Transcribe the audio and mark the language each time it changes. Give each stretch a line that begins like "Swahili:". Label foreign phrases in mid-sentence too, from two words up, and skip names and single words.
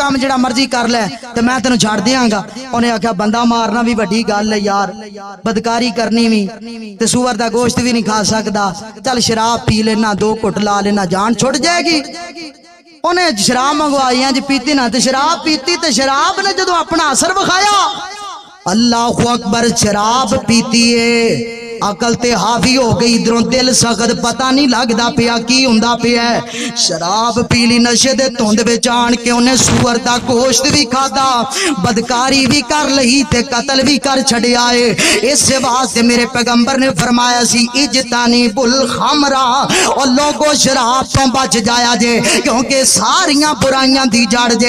Punjabi: کام جڑا مرضی کر لے تے میں تینوں چھڑ دیاں گا انہیں آکھیا بندہ مارنا بھی بڑی گل ہے یار بدکاری کرنی بھی تے سور دا گوشت بھی نہیں کھا سکدا چل شراب پی لینا 2 گھٹ لا لینا جان چھٹ جائے گی انہیں شراب منگوائی جی پیتی نہ تے شراب پیتی تے شراب نے جدو اپنا اثر بخایا
Arabic: اللہ اکبر
Punjabi: شراب پیتی ہے عقل تے حاوی ہو گئی، ادھروں دل سخت، پتا نہیں لگدا پیا کی ہندا پیا. شراب پی لئی، نشے دے دھند وچ آن کے انہاں سور دا گوشت بھی کھادا، بدکاری بھی کر لئی تے قتل بھی کر چھڈیا ہے. اس واسطے میرے پیغمبر نے فرمایا سی
Arabic: اجتنبوا الخمر,
Punjabi: اور لوگو شراب توں بچ جایا جے، کیونکہ ساریاں برائیاں دی جڑ جے.